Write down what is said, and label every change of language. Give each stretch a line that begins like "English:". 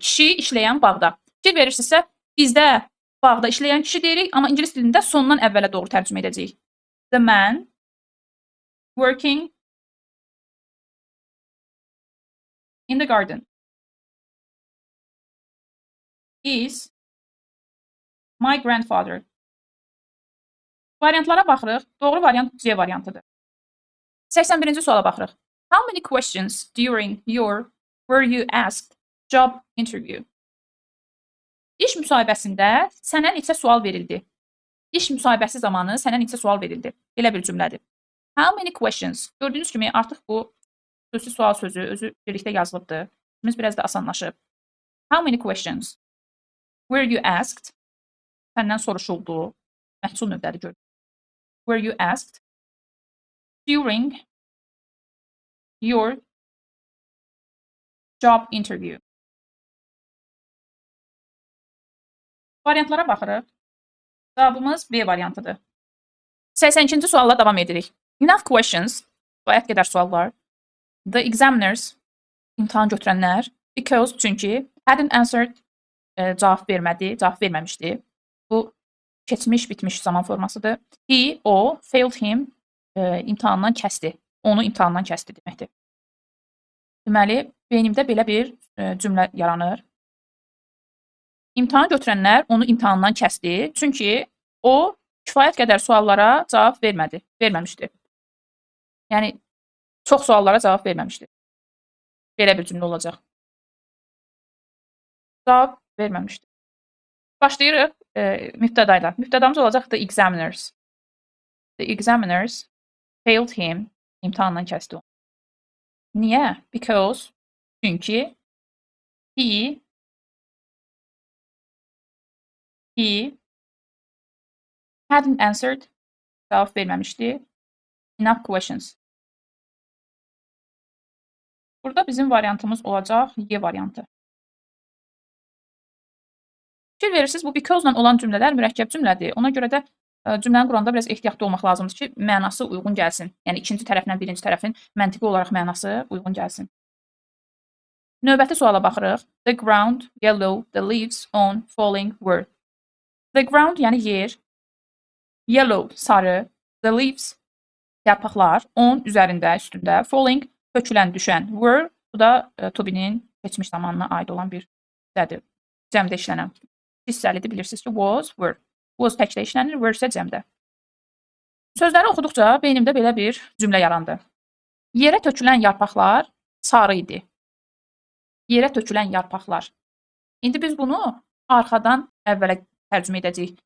Azerbaijani: Kişi işləyən bağda. Fikir verirsinizsə, bizdə bağda işləyən kişi deyirik, amma ingilis dilində sondan əvvələ doğru tərcümə edəcəyik.
English: The man working in the garden is my grandfather.
Azerbaijani: Variantlara baxırıq. Doğru variant C variantıdır. 81-ci suala baxırıq.
English: How many questions during your were you asked job interview?
Azerbaijani: İş müsahibəsində sənə neçə sual verildi? İş müsahibəsi zamanı sənə neçə sual verildi? Belə bir cümlədir.
English: How many questions?
Azerbaijani: Gördüyünüz kimi artıq bu xüsusi sual sözü özü birlikdə yazılıbdır. İşimiz biraz da asanlaşıb.
English: How many questions were you asked?
Azerbaijani: Səndən soruşuldu. Məhsul növbədir gör.
English: Were you asked during your job interview?
Azerbaijani: Variantlara baxırıq. Cavabımız B variantıdır. 82-ci sualla davam edirik.
English: Enough questions,
Azerbaijani: kifayət qədər suallar.
English: The examiners,
Azerbaijani: imtahan götürənlər, because, çünki,
English: hadn't answered,
Azerbaijani: cavab vermədi, cavab verməmişdi. Bu, keçmiş, bitmiş zaman formasıdır. He, o,
English: failed him,
Azerbaijani: imtahandan kəsdi. Onu imtahandan kəsdi deməkdir. Deməli, beynimdə belə bir cümlə yaranır. İmtahan götürənlər onu imtahandan kəsdi, çünki o kifayət qədər suallara cavab verməmişdi. Yəni, çox suallara cavab verməmişdi. Belə bir cümlə olacaq. Cavab verməmişdi. Başlayırıq mübtədayla. Mübtədamız olacaq the examiners.
English: The examiners failed him,
Azerbaijani: imtahandan kəsdi onu. Niyə?
English: Because, çünki he hadn't answered,
Azerbaijani: cavab verməmişdi,
English: enough questions.
Azerbaijani: Burada bizim variantımız olacaq Y variantı. Fikir verirsiniz, bu because ilə olan cümlələr mürəkkəb cümlədir. Ona görə də cümləni quranda biraz ehtiyatlı olmaq lazımdır ki, mənası uyğun gəlsin. Yəni, ikinci tərəflə birinci tərəfin məntiqi olaraq mənası uyğun gəlsin. Növbəti suala baxırıq.
English: The ground, yellow, the leaves on falling were. The ground,
Azerbaijani: yəni yer. Yellow, sarı.
English: The leaves,
Azerbaijani: yarpaqlar. On, üzərində, üstündə. Falling, tökülən, düşən. Were, bu da to-be'nin keçmiş zamanına aid olan bir hissədir. Cəmdə işlənən hissəlidir. Bilirsiniz ki, was, were. Was təkdə işlənir, were isə cəmdə. Sözləri oxuduqca beynimdə belə bir cümlə yarandı. Yerə tökülən yarpaqlar sarı idi. Yerə tökülən yarpaqlar. İndi biz bunu arxadan əvvələ tərcümə edəcəyik.